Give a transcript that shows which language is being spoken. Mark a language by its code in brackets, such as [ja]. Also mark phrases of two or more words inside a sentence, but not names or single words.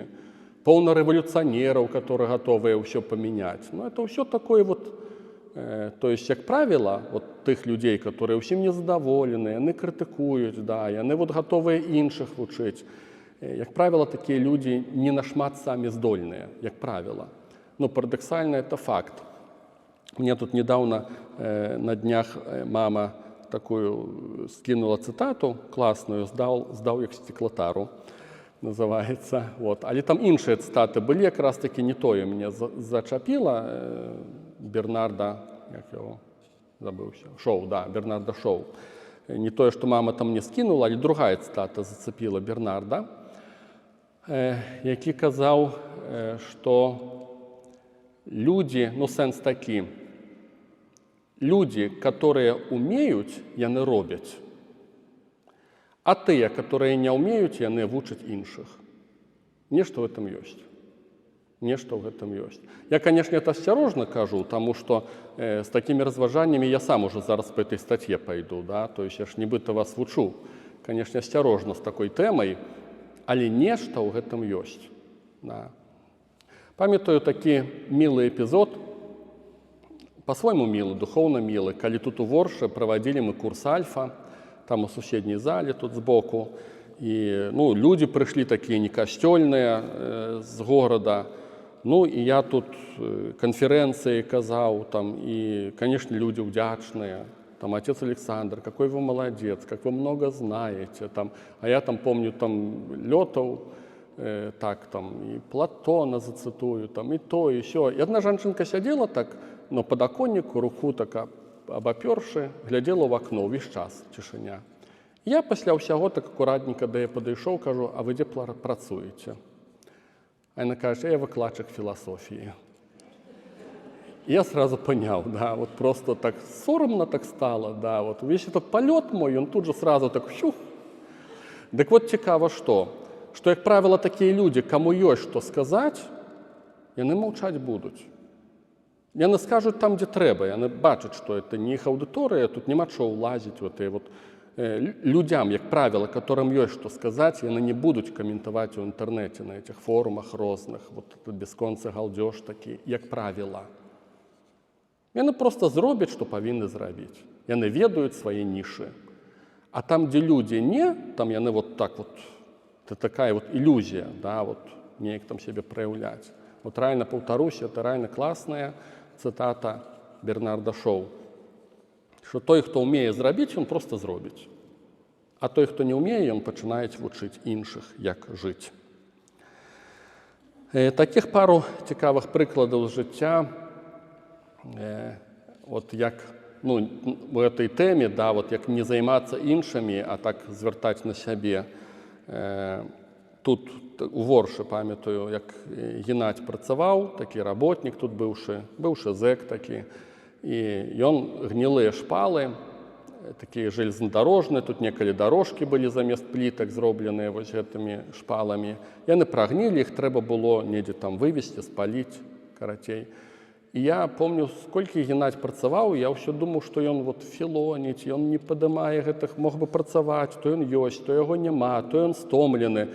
[be] Поўна рэвалюцыянераў, которые гатовыя ўсё памяняць. Это ўсё такое [ru] то есть, [be] як правіла, тых людзей, которые ўсім незадаволены, яны крытыкуюць, да, яны гатовыя іншых вучыць. Як правіла, такія людзі не нашмат самі здольныя, як правіла. Парадаксальна, [ru] это факт. Мне тут недавно на днях мама такую скинула цитату классную, «Сдал як стеклотару», называется. [be] Але там іншыя цитаты былі, якраз таки не тое мяне зачапіла. Бернарда, як яго, забыўся, Шоу, да, Бернарда Шоу. Не тое, што мама там не скінула, але другая цитата зацепіла Бернарда, які казаў, што людзі, сэнс такі, людзі, которые умеюць, яны робяць, а тыя, которые не умеюць, яны вучаць іншых. Нешта [ru] в этом [be] ёсць. Нешта [ru] в этом [be] ёсць. [ru] Я, конечно, это осторожно кажу, тому что с такими разважаннями я сам уже зараз по этой статье пойду, да, то есть я ж [be] нібыта вас вучу. [ru] Конечно, осторожно с такой темой, [be] але нешта [ru] в этом [be] ёсць. Да. [ru] Памятаю такі милый эпизод, по-свойму милый, духовно милый, [be] калі тут у Ворше [ru] проводили мы курс Альфа, там у суседней зале тут сбоку, и люди пришли такие некостельные с города. И я тут конференции казал, и, конечно, люди вдячные. Отец Александр, какой вы молодец, как вы много знаете. А я помню, летал, и Платона зацитую, и то, и сё. И одна женщинка сидела так, на подоконнику, руку так обоперши, глядела в окно, весь час тишиня. [be] Я після ўсяго так акуратненько до я падышоў, кажу, а вы дзе працуеце? А яна каже, я выкладчык філасофіі. [ru] Я сразу понял, да, просто так соромно так стало, да, весь этот полет мой, он тут же сразу так фух. Так цікаво, что, як правило, такие люди, кому есть что сказать, [be] яны маўчаць будуць. Яны скажут там, где трэба, яны бачаць, [ru] что это не их аудитория, тут нема чего улазить, людям, як правило, которым есть что сказать, яны не будут комментовать в интернете, на этих форумах розных, бесконцы галдеж такі, як правило. [be] Яны просто зробяць, что павінны зрабіць. Яны ведаюць свае нішы. А там, [ru] где люди не, там яны так это такая иллюзия, да, неяк там себе проявлять. Реально повторюсь, это реально классная цитата Бернарда Шоу. [uk] Що той, хто вміє зробити, він просто зробить. А той, хто не вміє, він починає вчити інших, як жити. Таких пару цікавих прикладів з життя, як в цій темі, да, як не займатися іншими, а так звертати на себе. Тут у Ворші, пам'ятаю, як Геннадій працював, такий роботник [be] тут бывший зек такий, і він гнилые шпали такія железнадорожныя, тут некалі дорожкі былі замест плітак, зробленыя вось гэтымі шпаламі. Яны прагнілі, іх трэба было недзе там вывезці, спаліць, карацей. І я помню, сколькі Геннадзь працаваў, я ўсё думаў, што ён вот філоніць, ён не падымае гэтых, мог бы працаваць, то ён ёсць, то яго няма, то ён стомлены.